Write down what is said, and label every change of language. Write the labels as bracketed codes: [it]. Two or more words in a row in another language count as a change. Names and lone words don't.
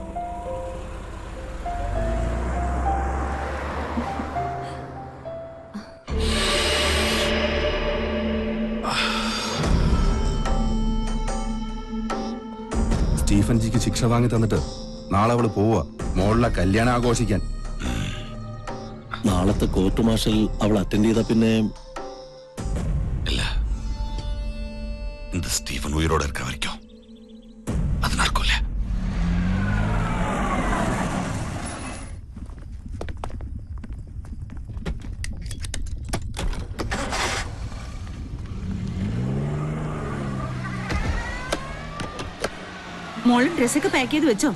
[ml] സ്റ്റീഫൻ ജിക്ക് ശിക്ഷ വാങ്ങി തന്നിട്ട് നാളെ അവള് പോവാ മോളിലെ കല്യാണം ആഘോഷിക്കാൻ. നാളത്തെ കോർട്ട് മാർഷൽ അവൾ അറ്റൻഡ് ചെയ്ത പിന്നെ [ta] இந்த ஸ்டீஃபன் உயிரோட இருக்க வரைக்கும் அது நடக்கும்ல. [ml] മോള് ഡ്രസ്സൊക്കെ പാക്ക് ചെയ്ത് വെച്ചോ?